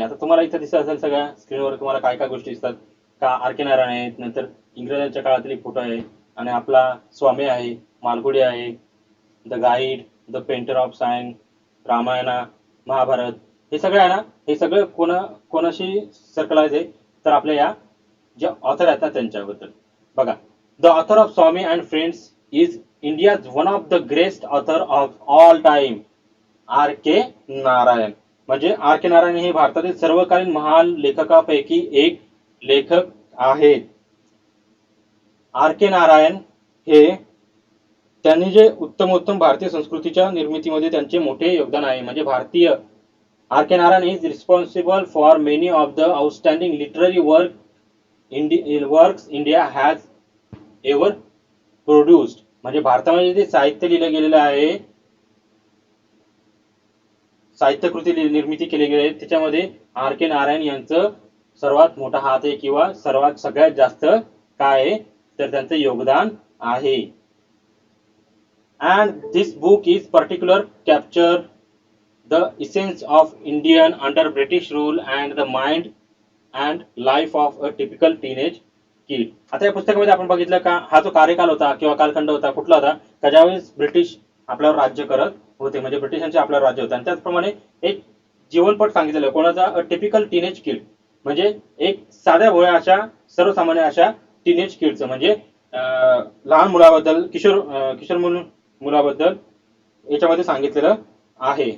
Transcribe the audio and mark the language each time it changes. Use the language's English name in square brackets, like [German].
[Marathi] आता तुम्हाला इथं दिसत असेल सगळ्या स्क्रीनवर तुम्हाला काय काय गोष्टी दिसतात का, आर के नारायण आहेत, नंतर इंग्रजांच्या काळातली फोटो आहे आणि आपला स्वामी आहे, मालगुडी आहे, the guide, the painter of science, Ramayana, Mahabharat, हे सगळं आहे ना, हे सगळं कोणाशी सर्कलाइज आहे तर आपल्या या जे ऑथर आहेत ना त्यांच्याबद्दल. बघा, [English] The author of Swami and friends is India's one of the greatest author of all time, R K Narayan. [Marathi] म्हणजे आर के नारायण हे भारतातील सर्वकालीन महान लेखकापैकी एक लेखक आहेत. आर के नारायण हे त्यांनी जे उत्तमोत्तम भारतीय संस्कृतीच्या निर्मितीमध्ये त्यांचे मोठे योगदान आहे. म्हणजे भारतीय [English] R K Narayan is responsible for many of the outstanding literary works India has ever produced. [Marathi] म्हणजे भारतामध्ये जे साहित्य लिहिलं गेलेलं आहे, साहित्यकृती निर्मिती केली गेली आहे, त्याच्यामध्ये आर के नारायण यांचं सर्वात मोठा हात आहे किंवा सगळ्यात जास्त काय आहे तर त्यांचं योगदान आहे. [English] And this book is particular capture the essence of Indian under British rule and the mind and life of a typical teenage kid. [Marathi] आता या पुस्तकामध्ये आपण बघितलं का हा जो कार्यकाल होता किंवा कालखंड होता कुठला होता का ज्यावेळेस ब्रिटिश आपल्यावर राज्य करत होते, म्हणजे ब्रिटिशांचे आपल्यावर राज्य होते. आणि त्याचप्रमाणे एक जीवनपट सांगितलेलं आहे कोणाचा, टिपिकल टीनेज किड, म्हणजे एक साध्या भोळ्या अशा सर्वसामान्य अशा टीनेज किडचं, म्हणजे लहान मुलाबद्दल किशोर मुलाबद्दल याच्यामध्ये सांगितलेलं आहे.